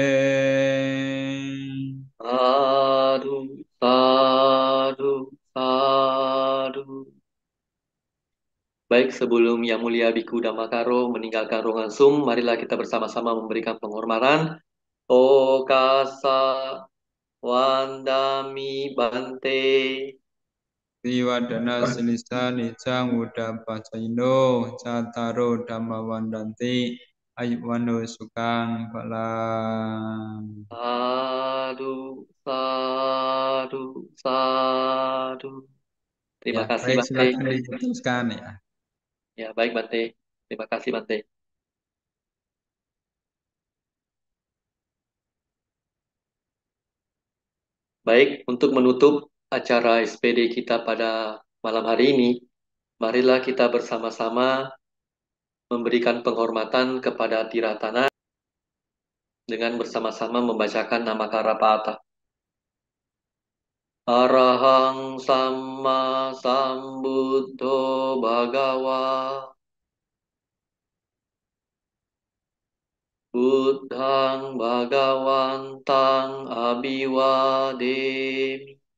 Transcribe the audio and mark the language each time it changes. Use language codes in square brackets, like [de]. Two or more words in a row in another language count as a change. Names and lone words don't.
[pi] sadu, sadu, sadu. [id] Baik, sebelum Yang Mulia Biku Dhammakaro meninggalkan ruangan Zoom, marilah kita bersama-sama memberikan penghormatan. [pi] Okasa Wandami Bante. Tiwadana silisa nicang uda pacaino cataro dhamma wandanti ayuwano sukang balang. Sadu, sadu, sadu. [id] Terima Ya, kasih baik, Bante. silakan diteruskan ya. Ya, baik Bante. Terima kasih Bante. Baik, untuk menutup acara SPD kita pada malam hari ini, marilah kita bersama-sama memberikan penghormatan kepada Tiratana dengan bersama-sama membacakan nama Karapata. [pi] Arahang Sama Sambuddho Bhagawa Buddhang Bhagawantang Abhiwademi.